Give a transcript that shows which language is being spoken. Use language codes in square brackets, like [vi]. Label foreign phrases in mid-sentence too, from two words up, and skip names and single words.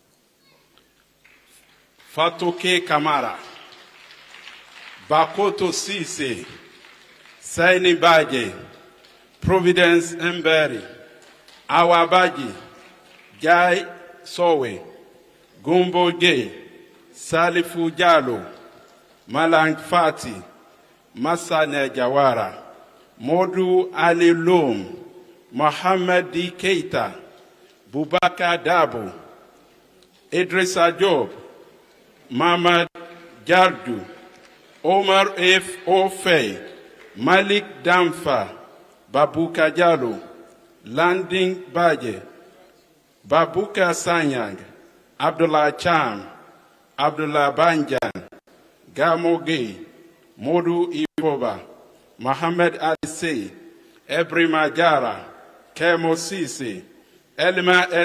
[en] Fatoke Kamara, Bakoto Sise, Saini Baje, Providence Mberi, Awabaji, Jai Sowe, Gumbo Gay, Salifu Jalo, Malang Fati, Masane Jawara, Modu Ali Loom, Mohammed D. Keita, Bubaka Dabo, Idrissa Job, Mamad Jardu, Omar F. Ofei, Malik Damfa, Babuka Jalo, Landing Baje, Babuka Sanyang, Abdullah Cham, Abdullah Banjan, Gamo Gay, Modu Iboba, Mohammed Ali Ebrima Jara, Kemo Sisi, Elma S.